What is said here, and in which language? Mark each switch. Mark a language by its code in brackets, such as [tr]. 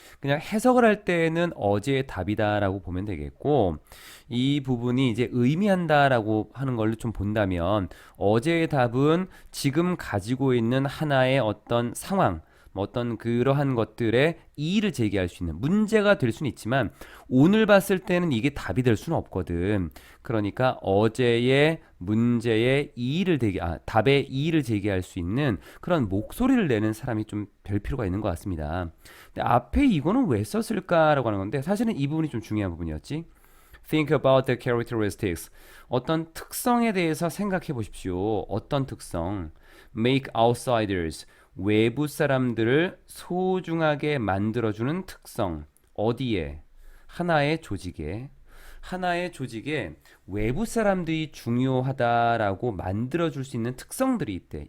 [ko] 그냥 해석을 할 때는 어제의 답이다라고 보면 되겠고 이 부분이 이제 의미한다라고 하는 걸로 좀 본다면 어제의 답은 지금 가지고 있는 하나의 어떤 상황 뭐 어떤 그러한 것들에 이의를 제기할 수 있는 문제가 될 수는 있지만 오늘 봤을 때는 이게 답이 될 수는 없거든. 그러니까 어제의 문제에 답에 이의를 제기할 수 있는 그런 목소리를 내는 사람이 좀 될 필요가 있는 것 같습니다. 근데 앞에 이거는 왜 썼을까라고 하는 건데 사실은 이 부분이 좀 중요한 부분이었지. [en] Think about the characteristics. [ko] 어떤 특성에 대해서 생각해 보십시오. 어떤 특성? Make outsiders. 외부 사람들을 소중하게 만들어주는 특성. 어디에? 하나의 조직에. 하나의 조직에 외부 사람들이 중요하다라고 만들어줄 수 있는 특성들이 있대.